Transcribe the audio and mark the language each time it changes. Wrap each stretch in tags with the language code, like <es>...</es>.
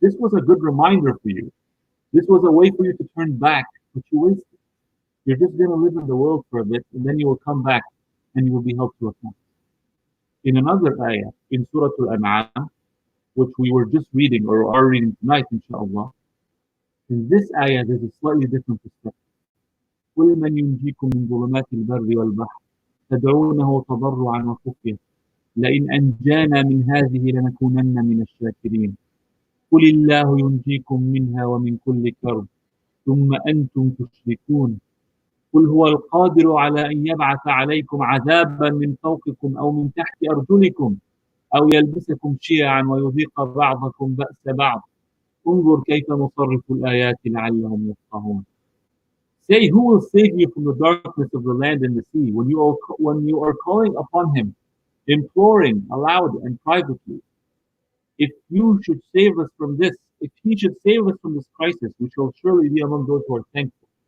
<en>This was a good reminder for you. This was a way for you to turn back, but you wasted. You're just going to live in the world for a bit, and then you will come back, and you will be held to account. In another ayah, in Surah Al-An'am, which we were just reading, or are reading tonight, inshallah, in this ayah, there's a slightly different perspective.</en> <ar>قُلْ مَنْ يُنْجِيكُم مِّن ظُلُمَاتِ الْبَرِّ وَالْبَحْرِ تَدْعُونَهُ تَضَرُّعًا وَخُفْيَةً لئن أنجانا من هذه لنكونن من الشاكرين قل الله ينجيكم منها ومن كل كرب ثم أنتم تشركون قل هو القادر على أن يبعث عليكم عذابا من فوقكم أو من تحت أرجلكم أو يلبسكم شيعا ويذيق بعضكم بأس بعض انظر كيف نصرف الآيات لعلهم يفقهون.</ar> <en>Say, who will save you from the darkness of the land and the sea when you are calling upon Him, imploring aloud and privately? If you should save us from this, if He should save us from this crisis, we shall surely be among those who are thankful.</en>